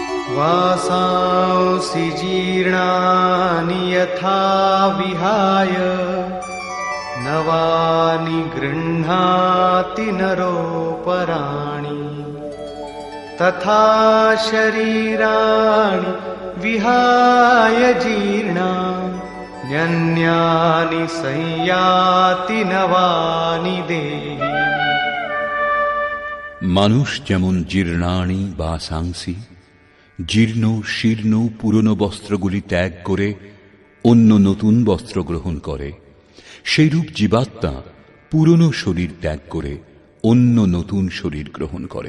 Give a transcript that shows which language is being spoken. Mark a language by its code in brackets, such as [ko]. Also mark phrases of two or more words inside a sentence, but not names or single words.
[sa] वासांसि जीर्णानि यथा विहाय नवानि गृह्णाति नरोपराणि तथा शरीराणि विहाय जीर्णान्यन्यानि संयाति नवानि देहि। [bn] মানুষ যেমন [sa] জীর্ণানি বাসাংসি, [bn] জীর্ণ শীর্ণ পুরনো বস্ত্রগুলি ত্যাগ করে অন্য নতুন বস্ত্র গ্রহণ করে, সেইরূপ জীবাত্মা পুরনো শরীর ত্যাগ করে অন্য নতুন শরীর গ্রহণ করে।